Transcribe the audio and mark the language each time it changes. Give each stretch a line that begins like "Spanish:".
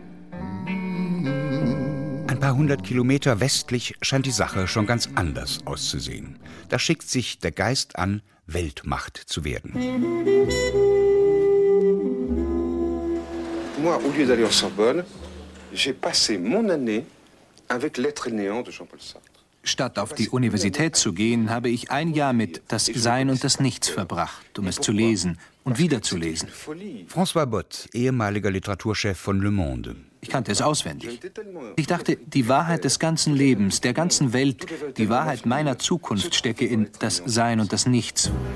German: Ein paar hundert Kilometer westlich scheint die Sache schon ganz anders auszusehen. Da schickt sich der Geist an, Weltmacht zu werden.
French: Moi, au lieu d'aller en Sorbonne, j'ai passé mon année avec l'être néant de Jean-Paul Sartre.
German: Statt auf die Universität zu gehen, habe ich ein Jahr mit das Sein und das Nichts verbracht, um es zu lesen und wiederzulesen. François Bott, ehemaliger Literaturchef von Le Monde. Ich kannte es auswendig. Ich dachte, die Wahrheit des ganzen Lebens, der ganzen Welt, die Wahrheit meiner Zukunft stecke in das Sein und das Nichts.